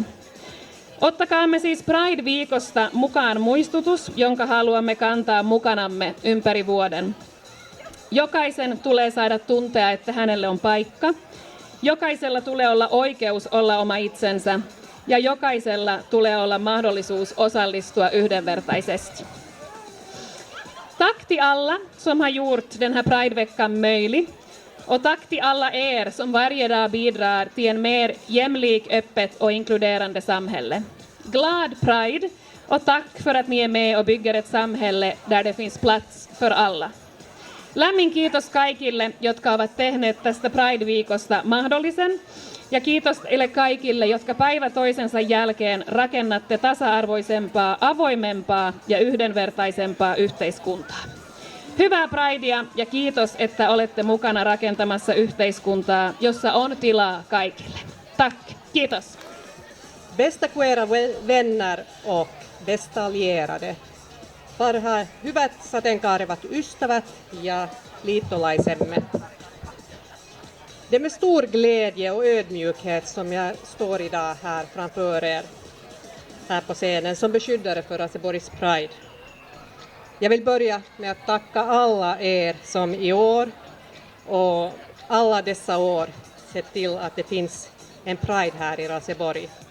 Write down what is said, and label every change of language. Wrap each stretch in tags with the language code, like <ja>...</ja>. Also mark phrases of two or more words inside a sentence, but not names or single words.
<fi>Ottakaamme siis Pride-viikosta mukaan muistutus, jonka haluamme kantaa mukanamme ympäri vuoden. Jokaisen tulee saada tuntea, että hänelle on paikka. Jokaisella tulee olla oikeus olla oma itsensä ja jokaisella tulee olla mahdollisuus osallistua yhdenvertaisesti.</fi> <sv>Tack till alla som har gjort den här Prideveckan möjlig. Och tack till alla er som varje dag bidrar till en mer jämlik, öppet och inkluderande samhälle. Glad Pride och tack för att ni är med och bygger ett samhälle där det finns plats för alla.</sv> <fi>Lämmin kiitos kaikille, jotka ovat tehneet tästä Pride-viikosta mahdollisen. Ja kiitos teille kaikille, jotka päivä toisensa jälkeen rakennatte tasa-arvoisempaa, avoimempaa ja yhdenvertaisempaa yhteiskuntaa. Hyvää Pridea ja kiitos, että olette mukana rakentamassa yhteiskuntaa, jossa on tilaa kaikille.</fi> <sv>Tack, kiitos. Bästa queera vänner och bästa allierade.</sv> <fi>Parhaat hyvät sateenkaarevat ystävät ja liittolaisemme.</fi> <sv>Det är med stor glädje och ödmjukhet som jag står idag här framför er här på scenen som beskyddare för Raseborgs Pride. Jag vill börja med att tacka alla er som i år och alla dessa år sett till att det finns en Pride här i Raseborg.</sv>